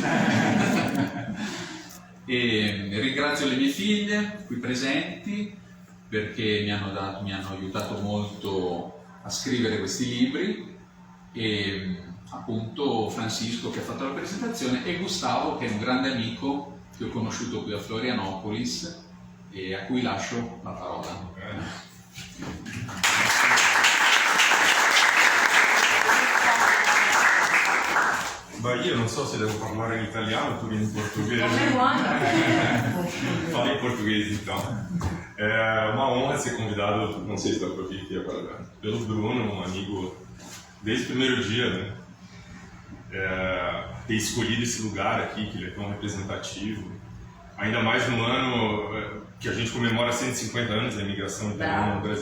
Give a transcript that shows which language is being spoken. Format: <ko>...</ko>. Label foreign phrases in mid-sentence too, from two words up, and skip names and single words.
<it>E ringrazio le mie figlie qui presenti, perché mi hanno aiutato molto a scrivere questi libri, e appunto Francisco che ha fatto la presentazione, e Gustavo che è un grande amico che ho conosciuto qui a Florianopolis e a cui lascio la parola. Beh, io non so se devo parlare in italiano, tu vieni in portoghese.</it> <pt>Fala em português então. É uma honra ser convidado, não sei se dá para ouvir aqui agora, pelo Bruno, um amigo desde o primeiro dia, né? Ter escolhido esse lugar aqui, que ele é tão representativo, ainda mais no ano que a gente comemora 150 anos da imigração italiana no Brasil.</pt>